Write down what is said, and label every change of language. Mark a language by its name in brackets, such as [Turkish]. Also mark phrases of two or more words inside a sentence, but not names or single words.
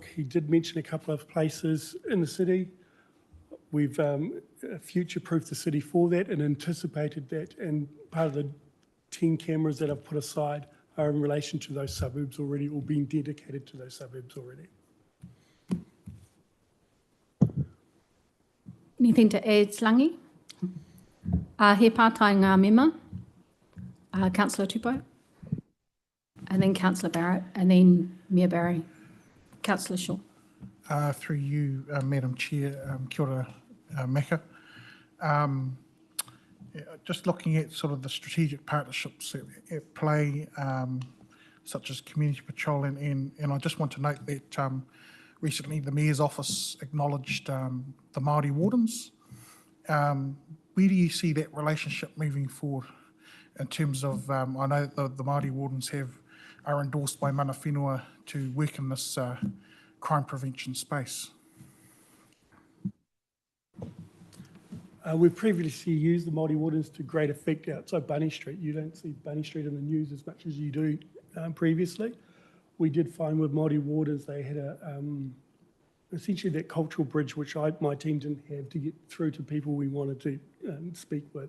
[English] He did mention a couple of places in the city. We've future-proofed the city for that and anticipated that, and part of the 10 cameras that I've put aside are in relation to those suburbs already, or being dedicated to those suburbs already. Anything to add, Slangi? [Māori] He pātai ngā mema. [English] Councillor Tupou, and then Councillor Barrett, and then Mayor Barry. Councillor Shaw. Through you, Madam Chair, [Māori] kia ora, Meka. [English] Just looking at sort of the strategic partnerships at play, such as community patrol, and I just want to note that recently the Mayor's office acknowledged the Māori wardens. Where do you see that relationship moving forward in terms of, I know the Māori wardens are endorsed by [Māori] mana whenua [English] to work in this crime prevention space? We've previously used the Māori wardens to great effect outside Bunny Street. You don't see Bunny Street in the news as much as you do previously. We did find with Māori wardens, they had essentially that cultural bridge, which my team didn't have, to get through to people we wanted to speak with.